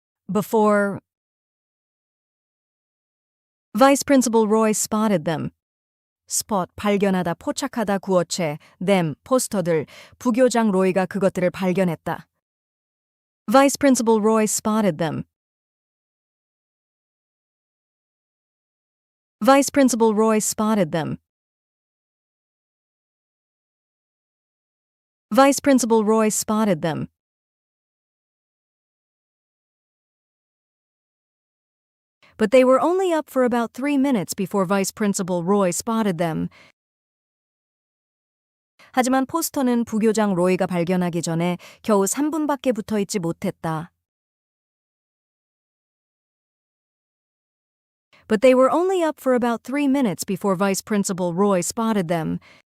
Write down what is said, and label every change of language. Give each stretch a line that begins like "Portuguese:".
English: before Vice Principal Roy spotted them.
Korean: spot, 발견하다, 포착하다, 구어체, them, 포스터들, 부교장 로이가 그것들을 발견했다.
English: Vice Principal Roy spotted them. Vice Principal Roy spotted them. Vice Principal Roy spotted them. But they were only up for about 3 minutes before Vice Principal Roy spotted them.
Korean: 하지만 포스터는 부교장 로이가 발견하기 전에 겨우 3분밖에 붙어 있지 못했다.
English: But they were only up for about 3 minutes before Vice Principal Roy spotted them.